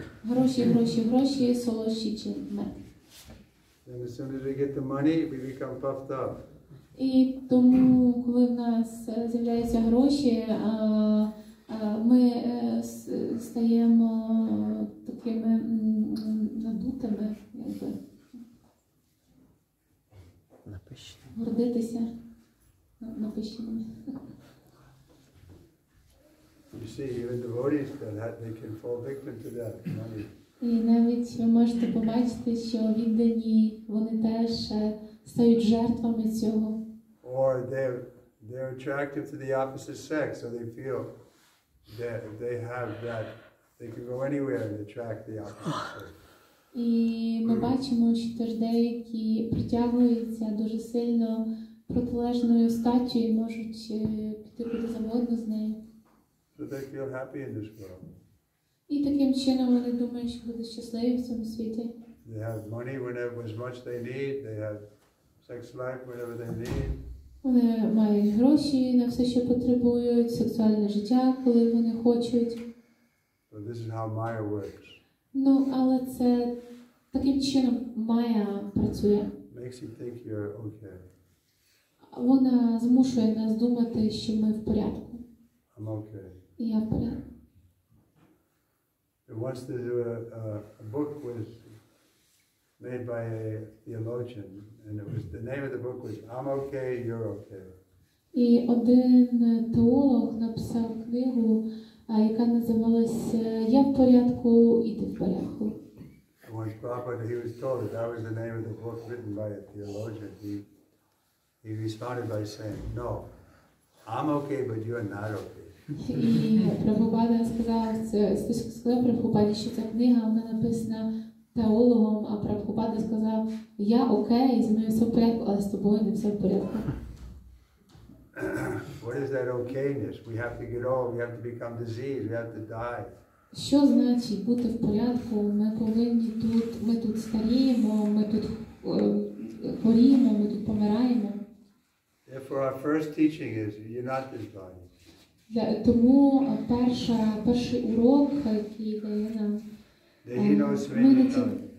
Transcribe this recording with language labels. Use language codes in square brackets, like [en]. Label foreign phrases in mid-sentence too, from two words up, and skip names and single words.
[uk] Гроші, гроші, гроші, солодші, чи мед. [en] Then as soon as we get the money, we become puffed up. [uk] І тому, коли в нас з'являються гроші, ми стаємо такими надутими, якби. Гордитися напищеними. [en] You see, even devotees they can fall victim to that money. [uk] І навіть ви можете побачити, що віддані, вони теж стають жертвами цього. [en] Or they're attracted to the opposite sex, so they feel that if they have that, they can go anywhere and attract the opposite sex. [uk] І ми бачимо, що теж деякі притягуються дуже сильно протилежною статтю і можуть піти куди завгодно з нею. [en] So they feel happy in this world. [uk] І таким чином вони думають, що будуть щасливі в цьому світі. [en] They have money whenever as much they need. They have sex life whenever they need. [uk] Вони мають гроші на все, що потребують, сексуальне життя, коли вони хочуть. [en] So this is how Maya works. [uk] Ну, але це таким чином Майя працює. [en] Makes you think you're okay. [uk] Вона змушує нас думати, що ми в порядку. [en] I'm okay. [uk] І я в порядку. [en] Once a book was made by a theologian, and the name of the book was "I'm okay, you're okay." [uk] І один теолог написав книгу, яка називалася "Я в порядку, і ти в порядку". [en] And once Prabhupada, he was told that was the name of the book written by a theologian. He responded by saying, "No, I'm okay, but you're not okay." [uk] І Прабхупада сказав Прабхупаді, що ця книга вона написана теологом, а Прабхупада сказав, я окей, зі мною все в порядку, але з тобою не все в порядку. [en] What is that okayness? We have to get old, we have to become diseased, we have to die. [uk] Що значить бути в порядку? Ми тут старіємо, ми тут хворіємо, ми тут помираємо. [en] Therefore our first teaching is, you're not this body. [uk] Тому перший урок, який дає нам, ми не ті.